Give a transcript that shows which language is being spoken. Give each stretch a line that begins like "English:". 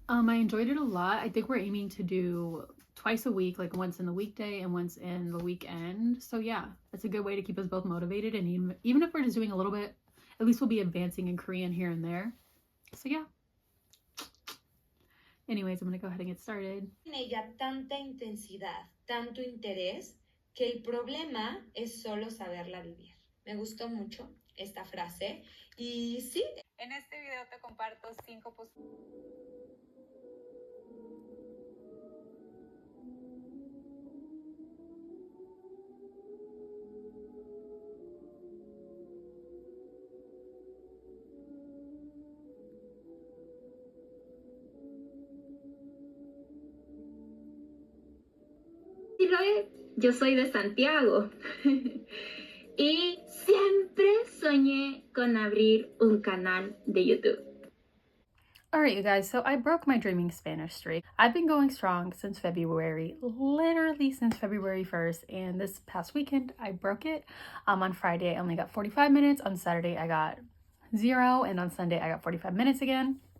English: I enjoyed it a lot. I think we're aiming to do twice a week, like once in the weekday and once in the weekend. So yeah, it's a good way to keep us both motivated. And even if we're just doing a little bit, at least we'll be advancing in Korean here and there. So yeah. Anyways, I'm gonna go ahead and get started.
Spanish: En ella tanta intensidad, tanto interés, que el problema es solo saberla vivir. Me gustó mucho esta frase y sí. En este video te comparto 5 Yo soy de Santiago y siempre soñé con abrir un canal de YouTube.
English: Alright, you guys, so I broke my dreaming Spanish streak. I've been going strong since February, literally since February 1st, and this past weekend I broke it. On Friday I only got 45 minutes, on Saturday I got 0, and on Sunday I got 45 minutes again.